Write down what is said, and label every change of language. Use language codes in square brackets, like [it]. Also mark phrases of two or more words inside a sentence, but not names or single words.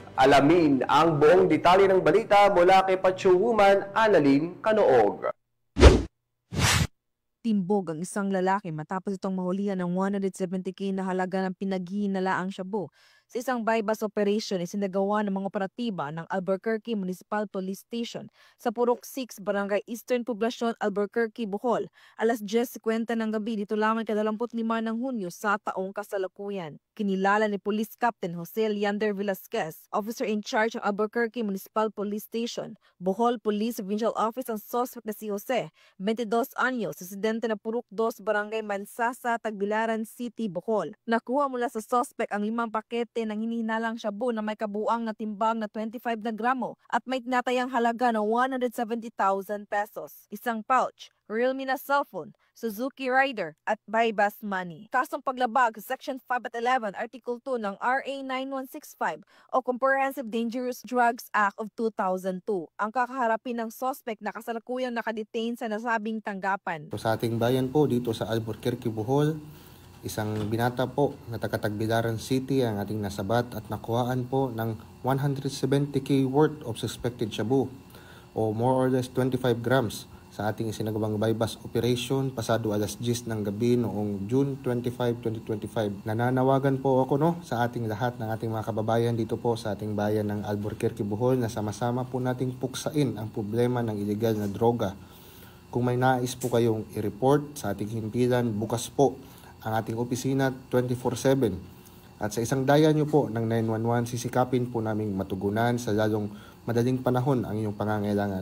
[tl] Alamin ang buong detalye ng balita mula kay Patrolwoman Annalyn Canoog. Timbog ang isang lalaki matapos itong mahulihan ng 170k na halaga ng pinaghihinalaang shabu. Sa isang [en] bypass operation, [tl] isinagawa ng mga operatiba ng Albuquerque Municipal Police Station sa Purok 6, Barangay Eastern Poblasyon, Albuquerque, Bohol. Alas 10:50 ng gabi, dito lamang ika-25 ng Hunyo sa taong kasalukuyan. Kinilala ni Police Captain Jose Leander Velasquez, [en] Officer in Charge [tl] ng Albuquerque Municipal Police Station, Bohol Police Provincial Office ang suspect na si Jose, 22 anyos, residente na Purok 2, Barangay Mansasa, Tagbilaran City, Bohol. Nakuha mula sa suspect ang 5 pakete ng hinihinalang shabu na may kabuang na timbang na 25 na gramo at may tinatayang halaga na 170,000 pesos. Isang pouch, Realme na cellphone, Suzuki Rider at [en] bypass money. [tl] Kasong paglabag sa Section 5 at 11, Article 2 ng RA 9165 o Comprehensive Dangerous Drugs Act of 2002. Ang kakaharapin ng suspect na kasalukuyang nakadetain sa nasabing tanggapan. Sa ating bayan po dito sa Albuquerque, Bohol, isang binata po na taga-Tagbilaran City ang ating nasabat at nakuhaan po ng 170k [en] worth of suspected [tl] shabu o [en] more or less [tl] 25 grams sa ating isinagawang [en] bypass operation [tl] pasado alas 10 ng gabi noong June 25, 2025. Nananawagan po ako sa ating lahat ng ating mga kababayan dito po sa ating bayan ng Albuquerque, Bohol na sama-sama po nating puksain ang problema ng illegal na droga. Kung may nais po kayong i-report sa ating himpilan, bukas po ang ating opisina 24/7 at sa isang daya nyo po ng 911 sisikapin po naming matugunan sa lalong madaling panahon ang inyong pangangailangan.